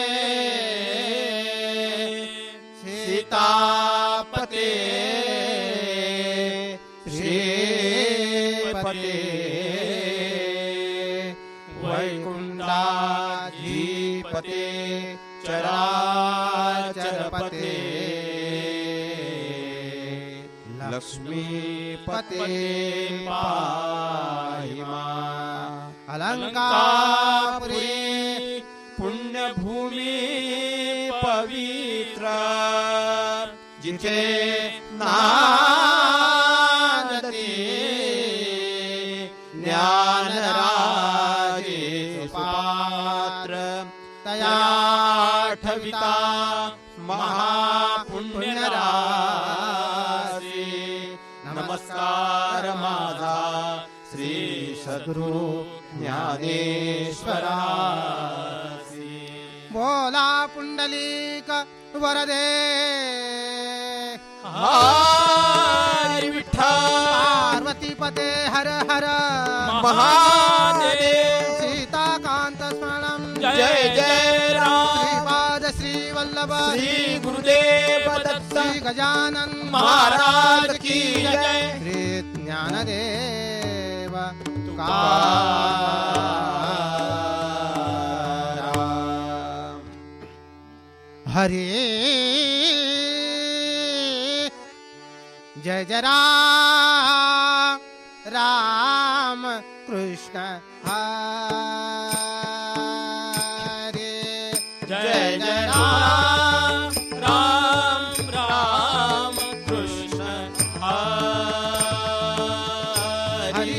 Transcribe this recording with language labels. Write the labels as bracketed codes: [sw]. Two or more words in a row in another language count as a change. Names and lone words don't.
[sa] सीतापते श्रीपते वैकुंठाधिपते चराचरपते लक्ष्मीपते पाहि मां. [mr] अलंकापुरी पुण्यभूमी पवित्र जिथे नांदते ज्ञानराजे पात्र तया ठविता महापुण्यराशी. नमस्कार माझा श्री सद्गुरु ज्ञानेश्वरासी. बोला पुंडलिक वरदे हरी विठ्ठल पार्वतीपते हर हर महादेव. [sa] सीताकांत स्मरणं जय जय राम. [mr] श्रीपाद श्री वल्लभ श्री गुरुदेव दत्त श्री गजानन महाराज की जय. श्री ज्ञानदेव तुकाराम. [sa] हरे जय जय राम राम कृष्ण हरे. जय जय राम राम राम कृष्ण हरे.